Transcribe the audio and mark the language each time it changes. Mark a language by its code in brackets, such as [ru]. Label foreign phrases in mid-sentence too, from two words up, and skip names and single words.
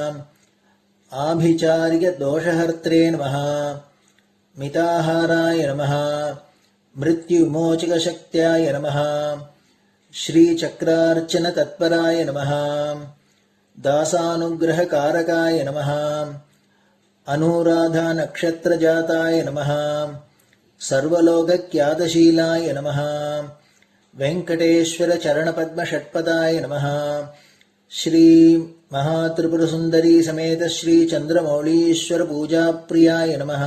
[sa] आभिचारिकदोषहर्त्रे नमः। मिताहाराय नमः। मृत्युविमोचकशक्त्याय नमः। श्रीचक्रार्चनतत्पराय नमः। दासानुग्रहकारकाय नमः। अनुराधा नक्षत्रजाताय नमः. सर्वलोकख्यातशीलाय नमः. वेङ्कटेश्वर चरणपद्म षट्पदाय नमः. श्री महात्रिपुरसुन्दरी समेत श्री चन्द्रमौलीश्वर पूजा प्रियाय नमः.